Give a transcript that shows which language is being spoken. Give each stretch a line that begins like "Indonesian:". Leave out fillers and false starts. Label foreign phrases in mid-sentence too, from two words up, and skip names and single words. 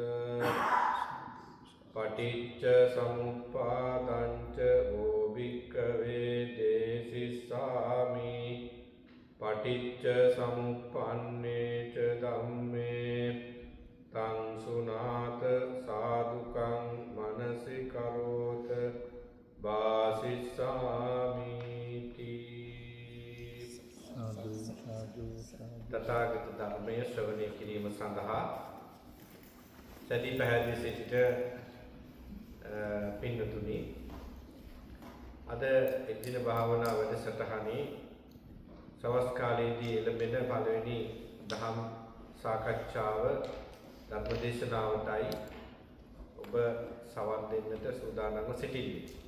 Pali: පටිච්ච සමුප්පාදං ච ඕ භික්ඛවේ දේසිස්සාමි පටිච්ච සමුප්පන්නේ ච ධම්මේ තං සුනාත සාදුකං මනසිකරෝත වාසිස්සාමි
Sinhala: තථාගත ධර්මයේ ශ්‍රවණය කිරීම සඳහා සැදී පැහැදිලි සිට පින්නතුනි අද එදින භාවනා වැඩසටහනේ සවස් කාලයේදී එළඹෙන පළවෙනි දහම් සාකච්ඡාව ධර්මදේශනාවටයි ඔබ සවන් දෙන්නට සූදානම්ව සිටින්නේ.